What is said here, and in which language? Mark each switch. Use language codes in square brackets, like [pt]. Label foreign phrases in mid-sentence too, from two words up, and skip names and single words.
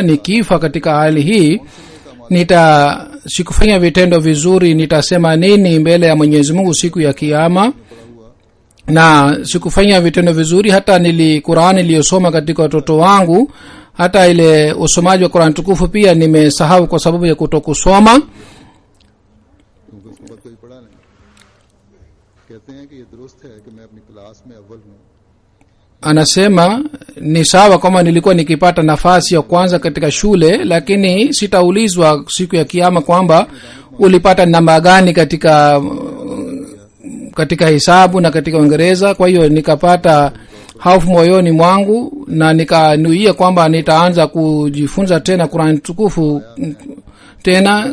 [sw] Nikifa katika hali hii, sikufanya vitendo vizuri, nitasema nini mbele ya Mwenyezi Mungu siku ya kiyama? Na sikufanya vitendo vizuri. Hata Qur'an niliyosoma katika watoto wangu, hata ile usomaji wa Qur'an tukufu pia nimesahau kwa sababu ya kutokusoma. [ur] اسکے بعد کوئی پڑھا نہیں. کہتے ہیں کہ یہ درست ہے کہ میں اپنی کلاس میں اول ہوں. [sw] Anasema ni sawa kama nilikuwa nikipata nafasi ya kwanza katika shule, lakini sitaulizwa siku ya kiyama kwamba ulipata namba gani katika hisabu na katika Uingereza. Kwa hiyo nikapata hofu moyoni mwangu na nikanuia kwamba nitaanza kujifunza tena Qur'an tukufu tena.